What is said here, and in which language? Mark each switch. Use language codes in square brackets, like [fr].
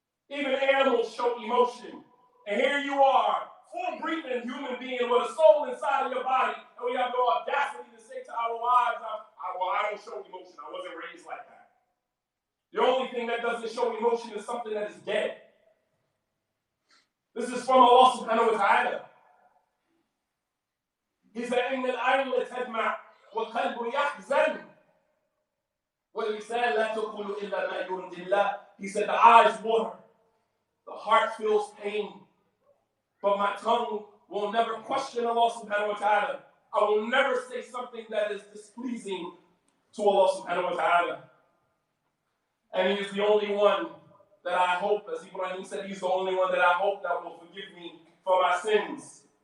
[en] Even animals show emotion. And here you are, full breathing human being with a soul inside of your body, and we have the audacity to say to our wives, I don't show emotion. I wasn't raised like that. The only thing that doesn't show emotion is something that is dead. This is from Allah subhanahu wa ta'ala. He said, [ar] إِنَّ الْعَيْنَ تَدْمَعُ وَالْقَلْبُ يَحْزَنُ وَالْلِسَانُ لَا تَقُولُ إِلَّا مَا يُرْضِي اللَّهِ. [en] He said, the eyes water, the heart feels pain, but my tongue will never question Allah subhanahu wa ta'ala. I will never say something that is displeasing to Allah subhanahu wa ta'ala. And he is the only one that I hope, as Ibrahim said, he's the only one that I hope that will forgive me for my sins.